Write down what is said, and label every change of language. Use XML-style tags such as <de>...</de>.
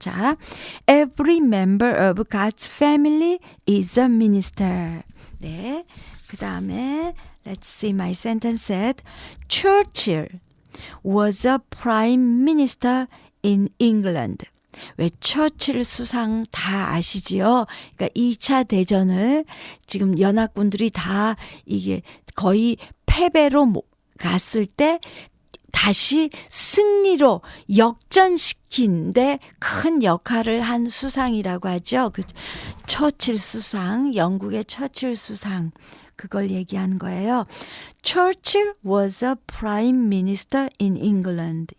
<en>자, every member of God's family is a minister.</en> <ko>네. 그 다음에</ko> <en>let's see my sentence said Churchill was a prime minister in England.</en> <ko>왜 처칠 수상 다 아시지요? 그러니까 2차 대전을 지금 연합군들이 다 이게 거의 패배로 갔을 때 다시 승리로 역전시킨데 큰 역할을 한 수상이라고 하죠. 그 처칠 수상, 영국의 처칠 수상 그걸 얘기하는 거예요.</ko> <en>Churchill was a prime minister in England.</en>